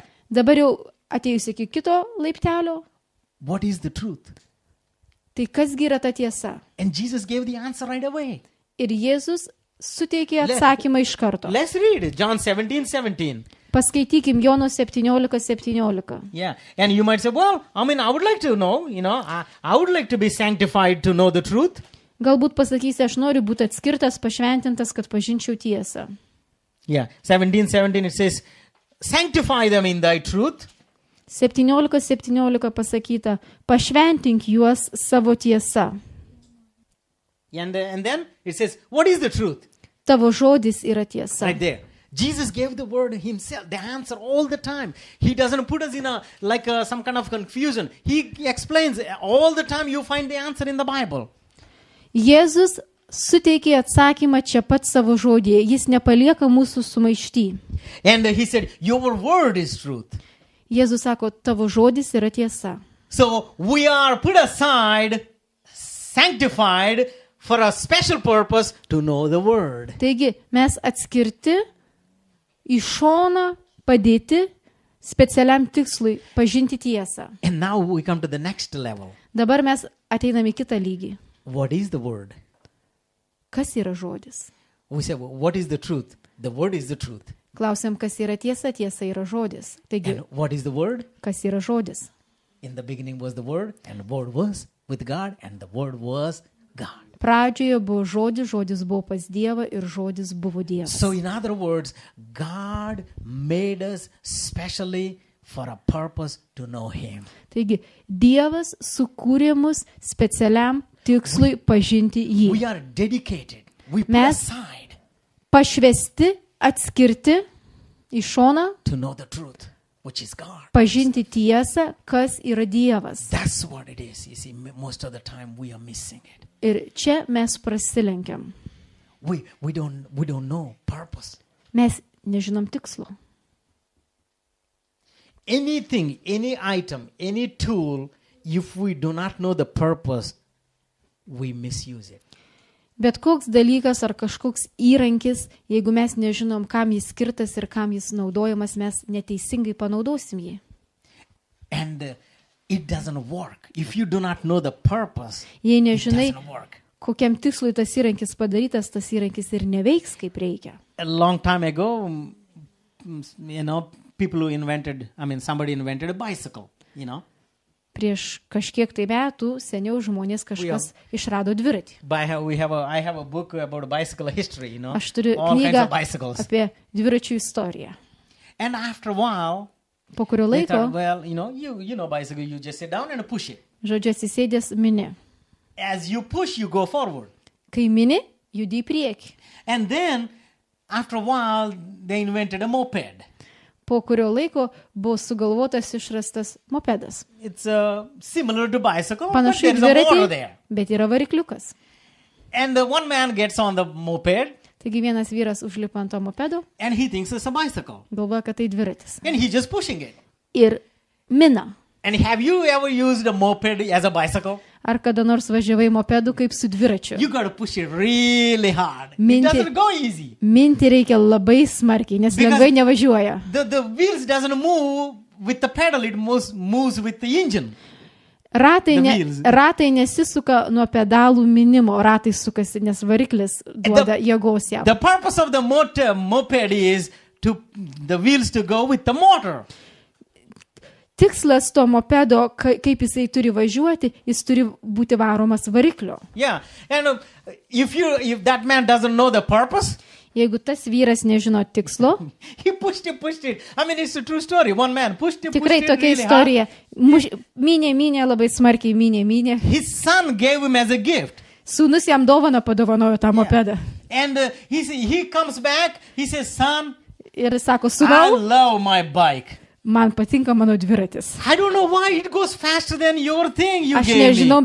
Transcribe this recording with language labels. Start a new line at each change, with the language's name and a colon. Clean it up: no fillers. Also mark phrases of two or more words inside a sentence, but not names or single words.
Lithuanian: Dabar jau atėjus iki kito laiptelio,
English: what is the truth?
Lithuanian: tai kasgi yra ta tiesa?
English: And Jesus gave the answer right away.
Lithuanian: Ir Jėzus suteikė atsakymą iš karto.
English: Let's read it. John 17:17.
Lithuanian: Paskaitykim Jono 17:17.
English: Yeah. And you might say, well, I would like to know, I would like to be sanctified to know the truth.
Lithuanian: Galbūt pasakysi, aš noriu būti atskirtas, pašventintas, kad pažinčiau tiesą.
English: Yeah. 17:17 it says, sanctify them in thy truth.
Lithuanian: 17:17 pasakyta, pašventink juos savo tiesa.
English: And then it says, what is the truth?
Lithuanian: Tavo žodis yra tiesa.
English: Right there. Jesus gave the word himself, the answer all the time. He doesn't put us in some kind of confusion. He explains all the time. You find the answer in the Bible.
Lithuanian: Jėzus suteikė atsakymą čia pat savo žodėje. Jis nepalieka mūsų sumaišty.
English: And he said, your word is truth.
Lithuanian: Jėzus sako, tavo žodis yra tiesa.
English: So we are put aside, sanctified for a special purpose to know the word.
Lithuanian: Taigi mes atskirti, į šoną padėti specialiam tikslui pažinti tiesą.
English: And now we come to the next level.
Lithuanian: Dabar mes ateiname į kitą lygį.
English: What is the word?
Lithuanian: Kas yra žodis?
English: We say, well, what is the truth? The word is the truth.
Lithuanian: Klausiam, kas yra tiesa, tiesa yra žodis. Taigi,
English: And what is the word?
Lithuanian: kas yra žodis?
English: In the beginning was the word, and the word was with God, and the word was God.
Lithuanian: Pradžioje buvo žodis, žodis buvo pas Dievą ir žodis buvo Dievas.
English: So in other words, God made us specially for a purpose to know Him.
Lithuanian: Taigi, Dievas sukūrė mus specialiam tikslui pažinti jį.
English: We are dedicated. We put
Lithuanian: Mes-
English: aside
Lithuanian: Pašvesti, atskirti į šoną,
English: to know the truth, which is God.
Lithuanian: pažinti tiesą, kas yra Dievas.
English: That's what it is. You see, most of the time we are missing it.
Lithuanian: Ir čia mes prasilenkiam.
English: We don't know purpose.
Lithuanian: Mes nežinom tikslo.
English: Anything, any item, any tool, if we do not know the purpose, we misuse it.
Lithuanian: Bet koks dalykas ar kažkoks įrankis, jeigu mes nežinom, kam jis skirtas ir kam jis naudojamas, mes neteisingai panaudosim jį.
English: And it doesn't work. If you do not know the purpose,
Lithuanian: Jei
English: it
Lithuanian: nežinai,
English: doesn't work.
Lithuanian: kokiam tikslui tas įrankis padarytas, tas įrankis ir neveiks kaip reikia.
English: A long time ago, people who somebody invented a bicycle,
Lithuanian: Prieš kažkiek tai metų seniau žmonės kažkas išrado dviratį.
English: I have a book about bicycle history,
Lithuanian: Aš turiu
English: all kinds
Lithuanian: knygą
English: of bicycles.
Lithuanian: apie dviračių istoriją.
English: And after a while,
Lithuanian: Po kurio
English: they
Lithuanian: laiko,
English: thought, well, you know bicycle, you just sit down and push it.
Lithuanian: žodžiu, atsisėdęs mini.
English: As you push, you go forward.
Lithuanian: Kai mini, judi į priekį.
English: And then, after a while, they invented a moped.
Lithuanian: Po kurio laiko buvo sugalvotas išrastas mopedas.
English: It's similar to bicycle, but
Lithuanian: Panašu
English: there
Lithuanian: į
English: is a motor
Lithuanian: dviratį,
English: there.
Lithuanian: bet yra varikliukas.
English: And the one man gets on the moped,
Lithuanian: Taigi vienas vyras užlipa ant to mopedo,
English: and he thinks it's a bicycle.
Lithuanian: galvoja, kad tai dviratis.
English: And he's just pushing it.
Lithuanian: Ir mina.
English: And have you ever used a moped as a bicycle?
Lithuanian: Ar kada nors važiavai mopedu kaip su dviračiu?
English: You got to push it really hard. It
Lithuanian: Minti-
English: doesn't go easy.
Lithuanian: Minti reikia labai smarkiai, nes
English: Because-
Lithuanian: lengvai nevažiuoja.
English: The wheels doesn't move with the pedal, it moves with the engine.
Lithuanian: Ratai,
English: The
Lithuanian: ne,
English: wheels.
Lithuanian: ratai nesisuka nuo pedalų minimo, ratai sukasi, nes variklis duoda jėgos jam.
English: The purpose of the moped is the wheels to go with the motor.
Lithuanian: Tikslas to mopedo, kaip jisai turi važiuoti, jis turi būti varomas variklio.
English: Yeah. And if that man doesn't know the purpose,
Lithuanian: Jeigu tas vyras nežino tikslo,
English: he pushed it. I mean, it's a true story. One man pushed it
Lithuanian: tikrai tokia
English: really hard.
Lithuanian: istorija. Minė, labai smarkiai minė.
English: His son gave him as a gift.
Lithuanian: Sūnus jam dovaną padovanojo tą mopedą.
English: And he comes back, he says, son,
Lithuanian: Ir sako,
English: I
Lithuanian: sūnau,
English: love my bike.
Lithuanian: man patinka mano dviratis.
English: I don't know why it goes faster than your thing you
Lithuanian: Aš
English: gave
Lithuanian: nežinau,